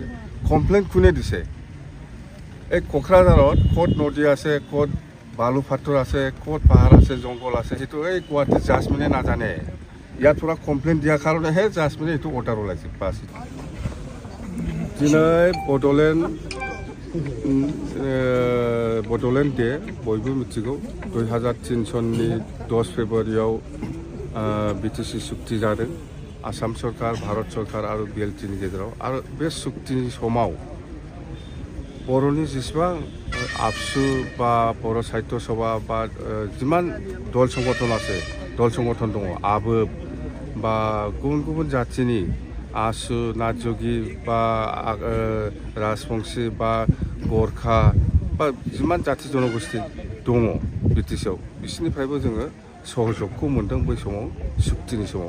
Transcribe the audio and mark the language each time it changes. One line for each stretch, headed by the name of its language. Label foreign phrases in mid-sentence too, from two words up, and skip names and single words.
Assamese: কমপ্লেইন কোনে দিছে? এই কোকৰাঝাৰত ক'ত নদী আছে, ক'ত বালু ফাটৰ আছে, ক'ত পাহাৰ আছে, জংঘল আছে, সেইটো এই গুৱাহাটীৰ জাজমেনে নাজানে। ইয়াৰ পৰা কমপ্লেইন দিয়াৰ কাৰণেহে জাজমেনে এইটো অৰ্ডাৰ ওলাইছে।
Bodo: বাছ দিनै बड'लेण्ड डे बयबो मिथिगौ 2003 सननि 10 फेब्रुवारियाव बिटिसि सुक्ति जादों आसाम सरकार, भारत सरकार आरो बिएलटिनि गेजेराव। आरो बे सुक्तिनि समाव बर'नि जेसेबां आबसु बा बर' साहित्य सभा बा जिमान दल संगठन दङ, आबोब बा गुबुन गुबुन जाथिनि आसु, नाथजोगि बा राजबंशी बा गरखा बा जिमान जाथि जनगोष्ठी दङ बिटिसिआव, बिसोरनिफ्रायबो जोङो सहजगखौ मोन्दों बै समाव सुक्तिनि समाव।